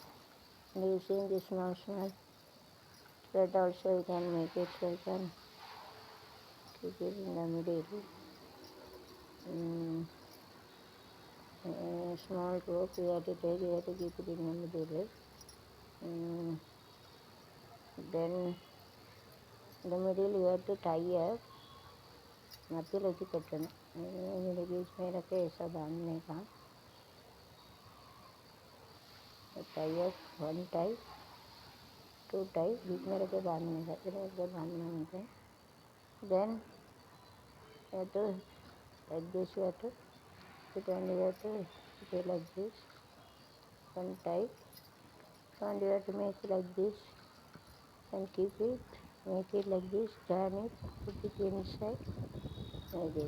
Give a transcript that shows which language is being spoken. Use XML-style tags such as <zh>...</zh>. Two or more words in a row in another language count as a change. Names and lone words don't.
<en>And you see this small thread also you can make it, so you can keep it in the middle. Small rope you have to take, you have to keep it in the middle. Then in the middle you have to tie up,</en> <hi>मध्य लगी कटन मेरे बीच में रखे ऐसा बांधने का.</hi> <en>tie up, one tie, two tie,</en> <hi>बीच में रखे बांधने का, फिर ऐसे बांधना होता है.</hi> <en>Then you have to like this, you have to put on, you have to do like this, one tie, and you have to make it like this and keep it, make it like this, turn it, put it inside like this.</en>